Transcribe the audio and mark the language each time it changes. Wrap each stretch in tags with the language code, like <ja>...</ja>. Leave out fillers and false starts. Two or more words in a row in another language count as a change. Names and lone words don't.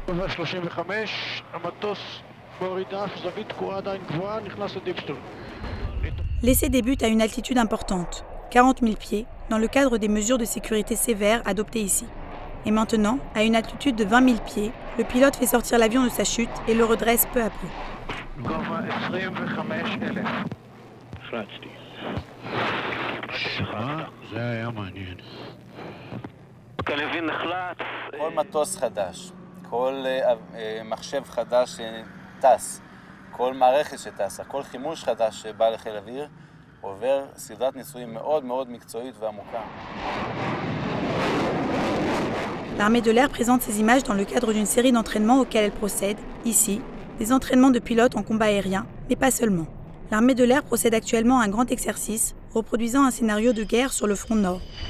<fr>L'essai débute à une altitude importante, 40 000 pieds, dans le cadre des mesures de sécurité sévères adoptées ici. Et maintenant, à une altitude de 20 000 pieds, le pilote fait sortir l'avion de sa chute et le redresse peu à peu.</fr> <he>כל מטוס חדש, כל מחשב חדש שטס, כל מערכת שטסה, כל חימוש חדש שבא לחיל אוויר, עובר סדרת ניסויים מאוד מאוד מקצועית ועמוקה.</he> <fr>L'armée de l'air présente ces images dans le cadre d'une série d'entraînements auxquels elle procède, ici, des entraînements de pilotes en combat aérien, mais pas seulement. L'armée de l'air procède actuellement à un grand exercice, reproduisant un scénario de guerre sur le front nord.</fr>